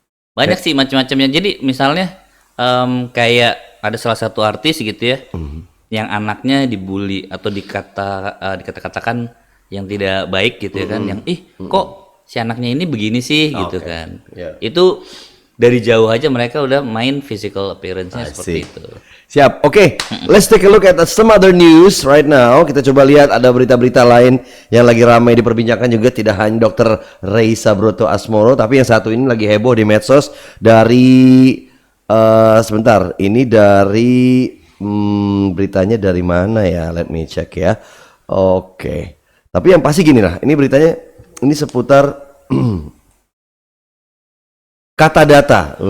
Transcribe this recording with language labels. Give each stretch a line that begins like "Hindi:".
Indonesian: Banyak sih macam-macamnya. Jadi misalnya kayak ada salah satu artis gitu ya, yang anaknya dibully atau dikata-katakan yang tidak baik gitu ya kan, yang kok si anaknya ini begini sih gitu kan. Itu dari jauh aja mereka udah main
English: physical appearance-
Indonesian: nya seperti itu. Siap, oke.
English: Let's take a look at some other news right now.
Indonesian: Kita coba lihat ada berita-berita lain yang lagi ramai diperbincangkan juga, tidak hanya Dr. Rey Sabroto Asmoro, tapi yang satu ini lagi heboh di medsos dari sebentar, ini dari beritanya dari mana ya?
English: Let me check
Indonesian: ya. Oke. Tapi yang pasti gini lah, ini beritanya ini seputar kata data.